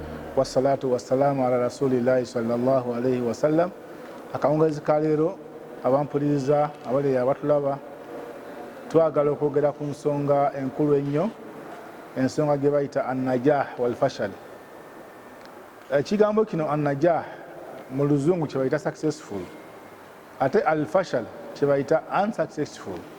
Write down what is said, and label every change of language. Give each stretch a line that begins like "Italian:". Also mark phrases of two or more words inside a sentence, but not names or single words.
Arabic: والصلاة والسلام على رسول الله صلى الله عليه وسلم.
Ganda: Akawungazi ka leero abampuliriza abali abatulaba twagala okwogera ku nsonga enkulu ennyo, ensonga gye bayita
Arabic: النجاح والفشل.
Ganda: Ekigambo kino annajah mu luzungu kye bayita successful, ate
Arabic: الفشل
Ganda: kye bayita unsuccessful.